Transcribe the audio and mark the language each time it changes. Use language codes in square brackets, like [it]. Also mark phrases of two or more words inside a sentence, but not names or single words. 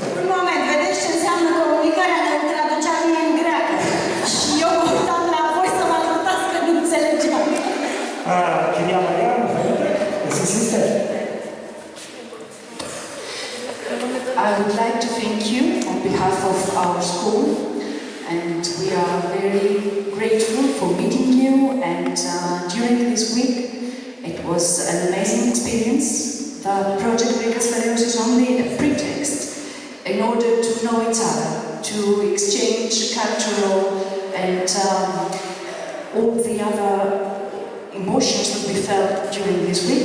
[ro] Un moment, vedeți ce înseamnă comunicarea care traducea mie în greacă. Și eu mă uitam la voi să mă ajutați că nu înțelegeam. [el] Κυρία Μαρία, μου φαίνεται, εσείς είστε. [en] I would like to thank you on behalf of our school, and we are very grateful for meeting you, and during this week it was an amazing experience. The project Rigas Ferraios is only a pretext in order to know each other, to exchange cultural and all the other emotions that we felt during this week.